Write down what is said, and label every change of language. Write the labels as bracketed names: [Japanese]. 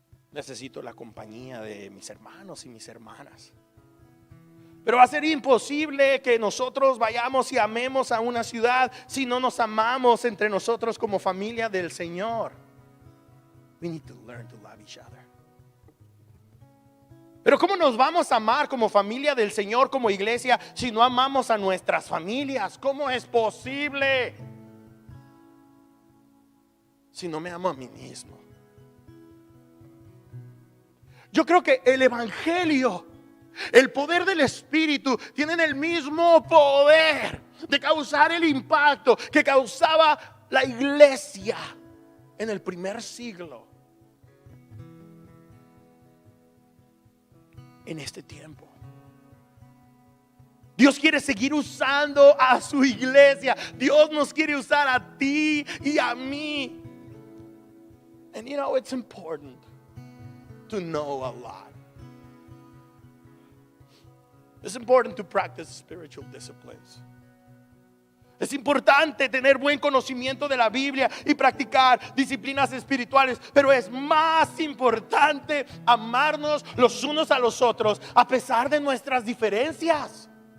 [Spanish] Necesito la compañía de mis hermanos y mis hermanas. Pero va a ser imposible que nosotros vayamos y amemos a una ciudad si no nos amamos entre nosotros como familia del Señor. [English] We need to learn to love each other. [Spanish] Pero ¿cómo nos vamos a amar como familia del Señor, como iglesia, si no amamos a nuestras familias? ¿Cómo es posible? Si no me amo a mí mismo. Yo creo que el evangelio, el poder del Espíritu, tienen el mismo poder de causar el impacto que causaba la iglesia en el primer siglo. En este tiempo Dios quiere seguir usando a su iglesia. Dios nos quiere usar a ti y a mí. [English] And you know, it's important to know a lot. It's important to practice spiritual disciplines. [Spanish] Es importante tener buen conocimiento de la Biblia y practicar disciplinas espirituales, pero es más importante amarnos los unos a los otros a pesar de nuestras diferencias.